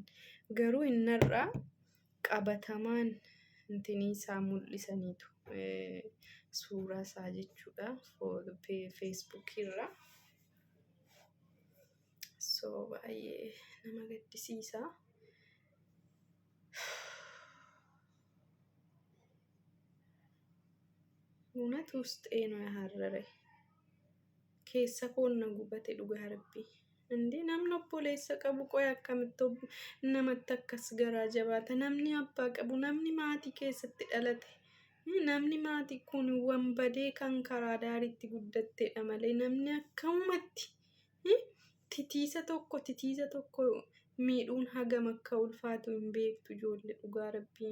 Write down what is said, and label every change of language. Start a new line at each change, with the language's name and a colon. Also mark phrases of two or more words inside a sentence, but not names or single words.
Oromo: Garuu innarraa qabatamaan intinii isaa mul'isaniitu suuraa isaa jechuudha Facebook irraa. So baay'ee nama gaddisiisa.
Amharic: እውነት ውስጤ ነው ያሐረረ
Oromo: keessa koon na gubate dhugaa rabbii. Indee namni obboleessa qabu qoy akkamitti namatti akkas garaa jabaata? Namni abbaa qabu namni maatii keessatti dhalate namni maatii kun wanbadee kan karaa daariitti guddatteedha malee namni akkamatti titiisa tokko miidhuun hagam akka ulfaatu hin beektu ijoollee dhugaa rabbii.